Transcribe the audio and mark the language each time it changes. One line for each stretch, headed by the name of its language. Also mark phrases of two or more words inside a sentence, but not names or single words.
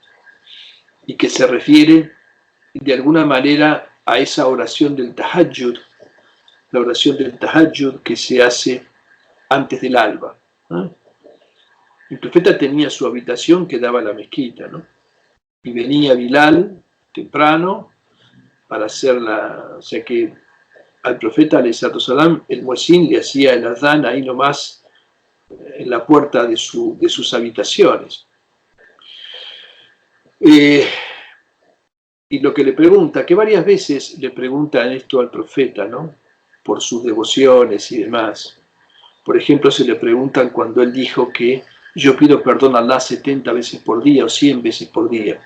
Spanish: Y que se refiere de alguna manera a esa oración del tahajjud, la oración del tahajjud que se hace antes del alba, ¿no? El profeta tenía su habitación que daba a la mezquita, ¿no? Y venía Bilal temprano para hacerla, o sea que al profeta
Arabic: عليه الصلاة والسلام,
Spanish: el muezzin le hacía el adán ahí nomás en la puerta de sus habitaciones. Y lo que le pregunta, que varias veces le preguntan esto al profeta, ¿no? Por sus devociones y demás. Por ejemplo, se le preguntan cuando él dijo que yo pido perdón a Allah 70 veces por día o 100 veces por día.